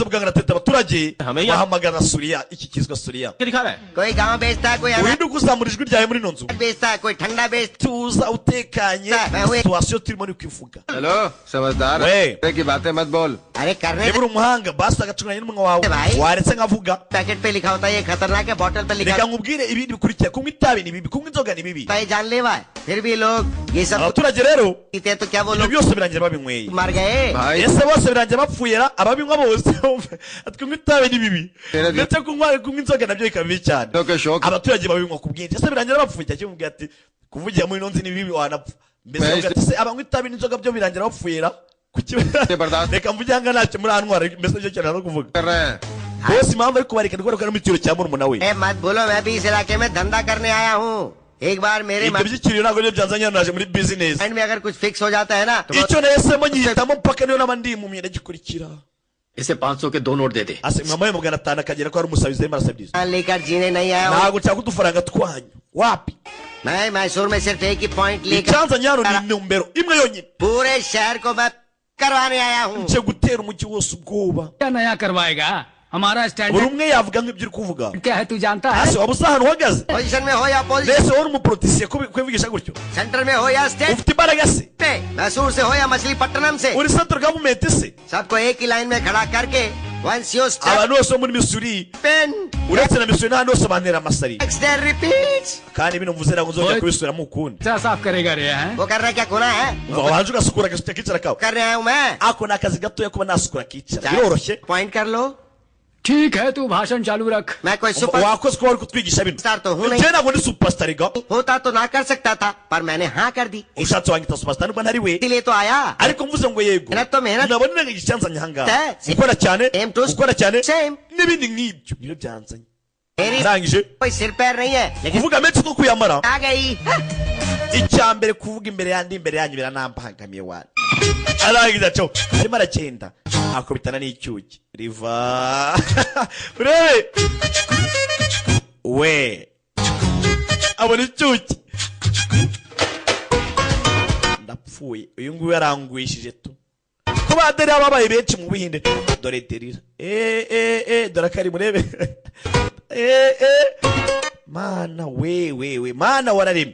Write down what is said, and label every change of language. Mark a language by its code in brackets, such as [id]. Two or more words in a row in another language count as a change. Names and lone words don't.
[rw] bigeze mu kangaratete abaturage Hame ya- bahamagara suriya iki kizwa suriya [hi] में दिखा रहा है कोई गांव बेचता है कोई अनाज [rw] urinde kuzamura ijwi ryawe muri ino nzu [hi] बेचता है कोई ठंडा बेचता [rw] tuza utekanye situwasiyo turimo ni kwivuga [hi] हेलो समझदार वे। तरह की बातें मत बोल अरे करने [rw] niba uri umuhanga basi agacunganya n'umunwa wawe [en] Bye. [rw] waretse nkavuga [hi] पैकेट पे लिखा होता है ये खतरनाक है बोतल पे लिखा [rw] reka nkubwire ibindi bikurikira kunywa itabi ni bibi kunywa inzoga ni bibi [hi] होता है जानलेवा है फिर भी लोग ये सब [rw] abaturage rero [hi] पीते हैं तो क्या वो [rw] ibyo [hi] लोग [rw] byose birangira babinyweye [hi] मर गए भाई [rw] ese bose birangira bapfuye ra ababinywa bose kunywa itabi ni bibi Tera- ndetse kunywa inzoga nabyo bikaba bibi cyane [hi] तो के शौक [rw] abaturage babinywa ku bwinshi ese birangira bapfuye cyangwa kimubwira ati kuvugira muri ino nzi ni bibi wanapfa mbese Mbese- uvuga ati se abanywa itabi n'inzoga byo birangira bapfuye ra kuki [hi] बर्दाश्त [rw] reka mvuge hanga ntacyo muri antwara mbese nicyo kintu no kuvuga [hi] कर रहे हैं [rw] bose impamvu ari kubareka ni kubera ko ari mu cyiciro cya murumuna we [hi] ए, मत बोलो मैं भी इस इलाके में धंधा करने आया हूँ एक बार मेरे [rw] ibyo by'ikiriyo ntabwo niyo byanzanye hano naje muri bizinesi [hi] माइंड में अगर कुछ फिक्स हो जाता है ना तो [rw] icyo nahisemo nyihitamo mpaka niyo naba ndi impumyi ndagikurikira [hi] इसे 500 के 2 नोट दे दे [rw] mwamuhaye magana atanu akagera ko ari umusabizi arimo arasabiriza [hi] मान लेकर जीने नहीं आया हूँ [rw] ntabwo nshaka udufaranga twanyu wapi [hi] मैं मैसूर में सिर्फ एक ही पॉइंट लेकर [rw] icyanzanye hano ni intumbero imwe yonyine [hi] पूरे शहर को मैं करवाने आया हूँ [rw] nje gutera umujyi wose ubwoba [hi] क्या नया करवाएगा हमारा [rw] buri [hi] स्टैंडर्ड [rw] umwe yavuga nk'ibyo uri kuvuga [hi] क्या है तू जानता है [rw] hasi waba usa ahantu uhagaze [hi] पोजीशन में हो या पोजीशन [rw] mbese wowe uri umuporotisiye kubivugisha gutyo [hi] सेंटर में हो या स्टेट [rw] ufite imbaraga se [hi] पे मैसूर से हो या मछलीपट्टनम से [rw] uri [en] central government [rw] se [hi] सबको एक ही लाइन में खड़ा करके [en] once you step [rw] abantu bose bo muri misuri [en] in [rw] uretse na misuri n'ahandi hose bantera amasari [en] next day repeats [rw] kandi bino mvuze ntabwo nzongera kubisubiramo ukundi [hi] क्या साफ करेगा रे हैं वो कर रहा है क्या गुनाह है [rw] umva wanje ugasukura agasutse akicara kawe [hi] कर रहा हूँ मैं [rw] ako ni akazi gatoya kuba nasukura akicara biroroshye [hi] पॉइंट कर लो ठीक है तू भाषण चालू रख मैं कोई सुपर [rw] wakoze kuba wari kutwigisha bino [hi] स्टार तो हूँ नहीं [rw] njye ntabwo ndi superstar ga [hi] होता तो ना कर सकता था पर मैंने हाँ कर दी [rw] ushatse wanyita superstar nubwo ntari we [hi] इसीलिए तो आया [rw] ariko mvuze ngo yego [hi] मेहनत तो मेहनत [rw] nabona nanga icyanzanye ahangaha [en] Same. [rw] gukora cyane [en] Same to- [rw] gukora cyane [en] Same. [rw] n'ibindi nk'ibyo niyo byanzanye [hi] मेरी [rw] ndangije [hi] कोई सिर पैर नहीं है लेकिन [rw] kuvuga menshi two kuyamara [hi] आ गई [rw] icya mbere kuvuga imbere yandi imbere yanyu biranambangamiye wani arangiza cyo arimo aragenda akubitana n'icyuki riva urebe we abona icyuki ndapfuye uyu nguyu yarangwishije tu ko baderi babaye benshi mu Buhinde dore derira dore kari murebe mana we mana wararemye